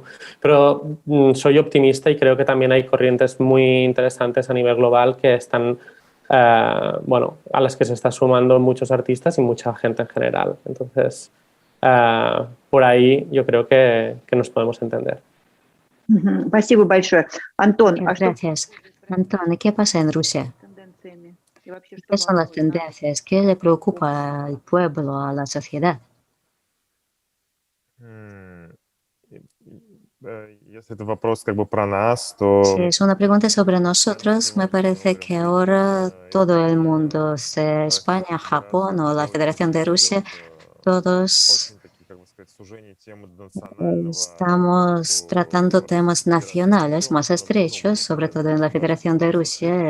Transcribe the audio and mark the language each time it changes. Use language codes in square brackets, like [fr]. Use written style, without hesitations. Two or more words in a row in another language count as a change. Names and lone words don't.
[es] Pero soy optimista y creo que también hay corrientes muy interesantes a nivel global que están, a las que se está sumando muchos artistas y mucha gente en general. Entonces, por ahí yo creo que nos podemos entender. [ru] Спасибо большое. Антон, [es] Gracias. Antón, ¿qué pasa en Rusia? ¿Qué son las tendencias? ¿Qué le preocupa al pueblo, a la sociedad? Si es una pregunta sobre nosotros, me parece que ahora todo el mundo, sea España, Japón o la Federación de Rusia, todos estamos tratando temas nacionales más estrechos, sobre todo en la Federación de Rusia.